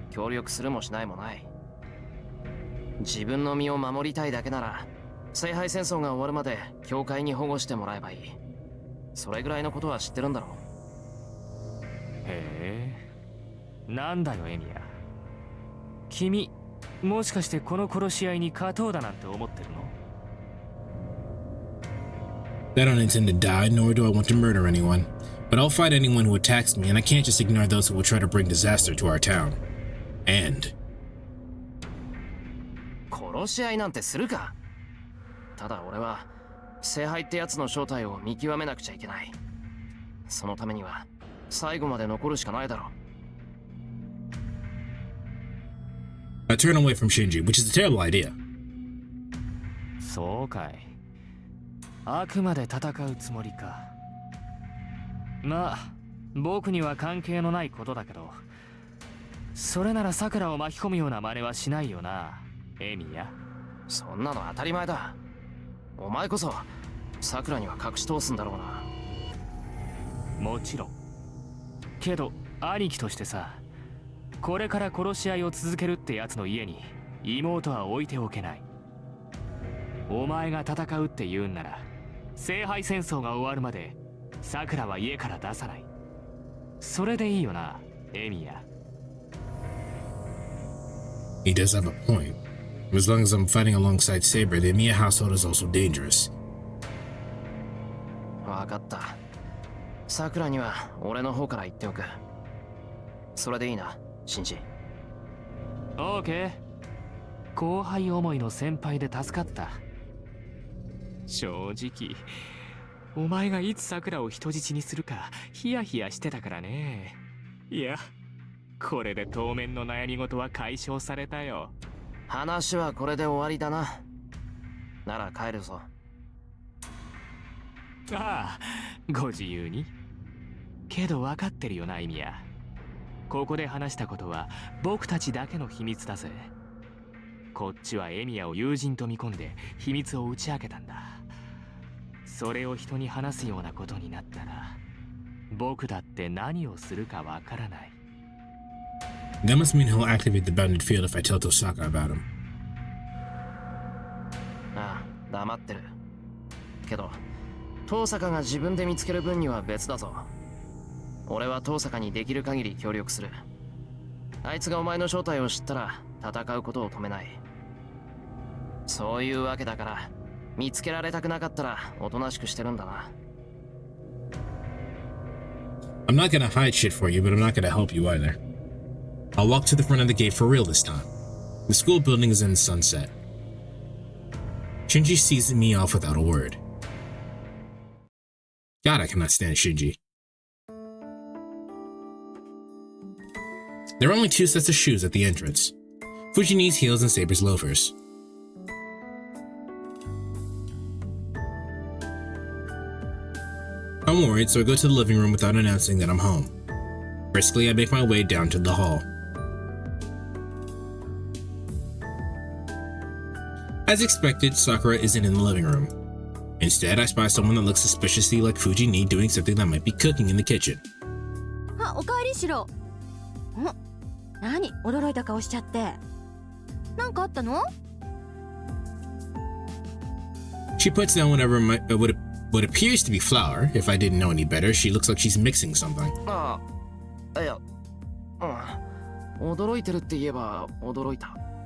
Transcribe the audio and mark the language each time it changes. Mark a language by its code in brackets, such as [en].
[ja] 協力するもしないもない。自分の身を守りたいだけなら聖杯戦争が終わるまで教会に保護してもらえばいい。それぐらいのことは知ってるんだろう。へえ、なんだよエミヤ。君もしかしてこの殺し合いに勝とうだなんて思ってるの？ [en] I don't intend to die, nor do I want to murder anyone. But I'll fight anyone who attacks me, and I can't just ignore those who will try to bring disaster to our town. And... [ja] 殺し合いなんてするか。ただ俺は聖杯ってやつの正体を見極めなくちゃいけない。そのためには最後まで残るしかないだろう。 [en] I turn away from Shinji, which is a terrible idea. [ja] そうかい。あくまで戦うつもりか。まあ僕には関係のないことだけど、それならさくらを巻き込むような真似はしないよな、エミヤ。そんなの当たり前だ。お前こそさくらには隠し通すんだろうな。もちろん。けど兄貴としてさ、これから殺し合いを続けるってやつの家に妹は置いておけない。お前が戦うって言うんなら聖杯戦争が終わるまでさくらは家から出さない。それでいいよな、エミヤ。 [en] He does have a point. As long as I'm fighting alongside Saber, the Emiya household is also dangerous. [ja] わかった。さくらには俺の方から言っておく。それでいいな、シンジ。オーケー。後輩思いの先輩で助かった。正直お前がいつさくらを人質にするかヒヤヒヤしてたからね。いや、これで当面の悩み事は解消されたよ。話はこれで終わりだな。なら帰るぞ。ああ、ご自由に。けど分かってるよな、エミヤ。ここで話したことは僕たちだけの秘密だぜ。こっちはエミヤを友人と見込んで秘密を打ち明けたんだ。それを人に話すようなことになったら僕だって何をするかわからない。 [en] That must mean he'll activate the bounded field if I tell Tosaka about him. [ja] ああ、黙ってる。けど遠坂が自分で見つける分には別だぞ。俺は遠坂にできる限り協力する。あいつがお前の正体を知ったら戦うことを止めない。そういうわけだから見つけられたくなかったらおとなしくしてるんだな。 [en] I'm not gonna hide shit for you, but I'm not gonna help you either. I'll walk to the front of the gate for real this time. The school building is in sunset. Shinji sees me off without a word. God, I cannot stand Shinji. There are only two sets of shoes at the entrance. Fujini's heels and Saber's loafers. I'm worried, so I go to the living room without announcing that I'm home. Briskly, I make my way down to the hall. As expected, Sakura isn't in the living room. Instead, I spy someone that looks suspiciously like Fujini doing something that might be cooking in the kitchen. [ja] あ、おかえりしろ。何驚いた顔しちゃって。なんかあったの？ [en] She puts down what appears to be flour. If I didn't know any better, she looks like she's mixing something. [ja] ああ、いや、驚いてるって言えば驚いた。